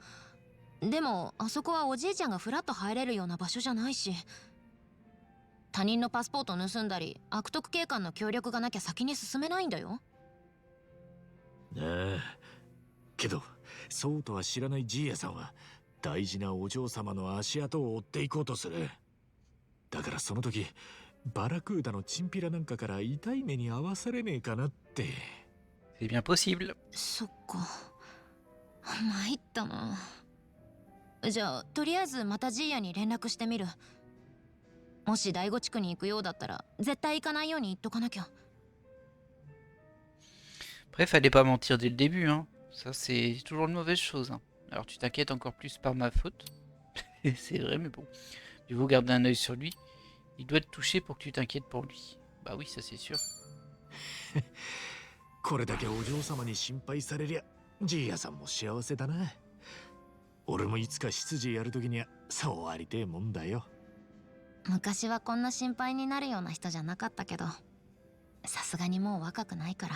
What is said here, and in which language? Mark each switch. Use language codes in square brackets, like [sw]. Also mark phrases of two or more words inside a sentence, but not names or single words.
[ja] でもあそこはおじいちゃんがフラッと入れるような場所じゃないし、他人のパスポートを盗んだり悪徳警官の協力がなきゃ先に進めないんだよ。ああ、けどそうとは知らないジーヤさんは大事なお嬢様の足跡を追っていこうとする。だからその時バラクーダのチンピラなんかから痛い目に遭わされねえかなって。 [fr] C'est bien possible. [ja] そっか、参ったな。じゃあとりあえずまたジーヤに連絡してみる。もし第五地区に行くようだったら絶対行かないように言っとかなきゃ。 [fr] Après, fallait pas mentir dès le début, hein. Ça, c'est toujours une mauvaise chose, hein. Alors, tu t'inquiètes encore plus par ma faute. C'est vrai, mais bon. Tu veux garder un œil sur lui. Il doit te toucher pour que tu t'inquiètes pour lui. Bah oui, ça c'est sûr. [ja] これだけお嬢様に心配されりゃジーヤさんも幸せだな。俺もいつか執事やるときにはそうありてえもんだよ。昔はこんな心配になるような人じゃなかったけど、 さすがにもう若くないから。